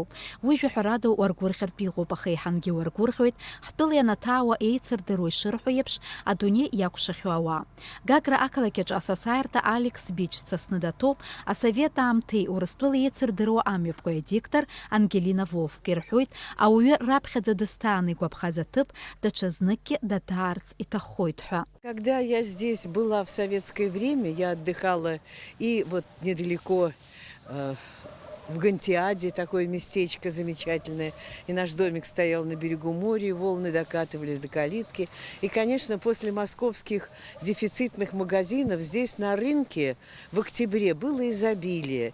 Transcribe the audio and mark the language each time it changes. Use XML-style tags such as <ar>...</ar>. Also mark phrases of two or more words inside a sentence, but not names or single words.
<ab>Уи жәаҳәарада уаргәырӷьартә иҟоуп, аха еиҳангьы уаргәырӷьоит ҳтәыла ианаҭаауа еицырдыруа ишырҳәо еиԥш адунеи иакәшахьоу ауаа. Гагра ақалақь аҿы асасааирҭа Алекс Бич дсасны даҭоуп асовет аамҭеи Урыстәыла еицырдыруа амҩаԥгаҩ адиктор Ангелина Вовк ирҳәоит, ауаҩы раԥхьаӡа дысҭааны игәаԥхаз аҭыԥ даҽазныкгьы дадаарц иҭаххоит ҳәа.</ab> <ru>Когда я здесь была в советское время, я отдыхала и вот недалеко в Гантиаде, такое местечко замечательное, и наш домик стоял на берегу моря, и волны докатывались до калитки. И, конечно, после московских дефицитных магазинов здесь на рынке в октябре было изобилие.</ru>